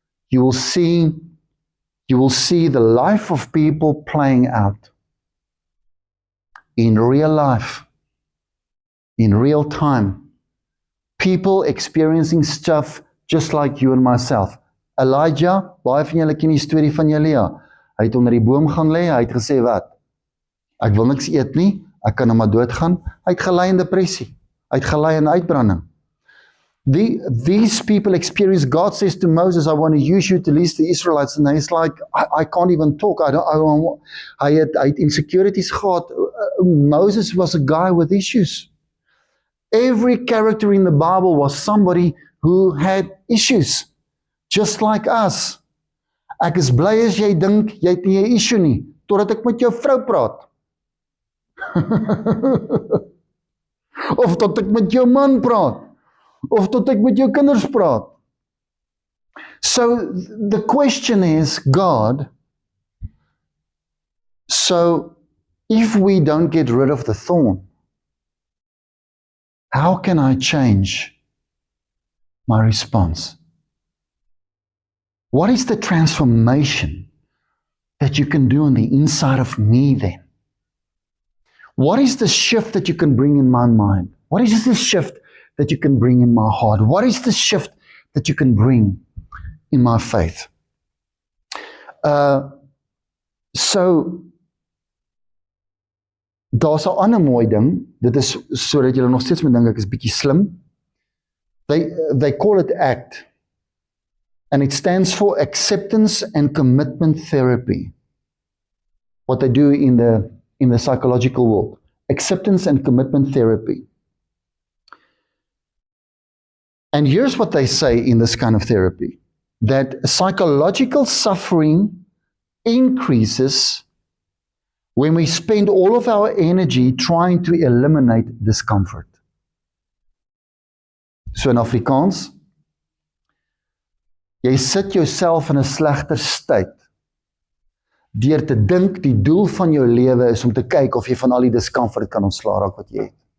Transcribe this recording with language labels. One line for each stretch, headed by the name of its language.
English: You will see the life of people playing out in real life, in real time. People experiencing stuff just like you and myself.
Afrikaans: Elijah, baie van julle ken die storie van Elia. Hy het onder die boom gaan lê, hy het gesê wat? Ek wil niks eet nie, ek kan nou maar doodgaan. Hy het gelei in depressie. Hy het gelei in uitbranding.
English: These people experience, God says to Moses, I want to use you to lead the Israelites. And he's like, I can't even talk.
Afrikaans: Hy het insecurities gehad.
English: Moses was a guy with issues. Every character in the Bible was somebody who had issues, just like us.
Afrikaans: Ek is bly as jy dink jy het nie 'n issue nie, totdat ek met jou vrou praat. Of tot ek met jou man praat. Of tot ek met jou kinders praat.
English: So the question is, God, so if we don't get rid of the thorn, how can I change my response? What is the transformation that you can do on the inside of me then? What is the shift that you can bring in my mind? What is the shift that you can bring in my heart? What is the shift that you can bring in my faith?
Afrikaans: So, daar's 'n ander mooi ding, dit is sodat julle nog steeds moet dink ek is bietjie slim.
English: They call it ACT, and it stands for Acceptance and Commitment Therapy. What they do in the psychological world, Acceptance and Commitment Therapy. And here's what they say in this kind of therapy, that psychological suffering increases when we spend all of our energy trying to eliminate discomfort. So in Afrikaans,
Afrikaans: jy sit jouself in 'n slegter staat deur te dink die doel van jou lewe is om te kyk of jy van al die discomfort kan ontslaa raak wat jy het.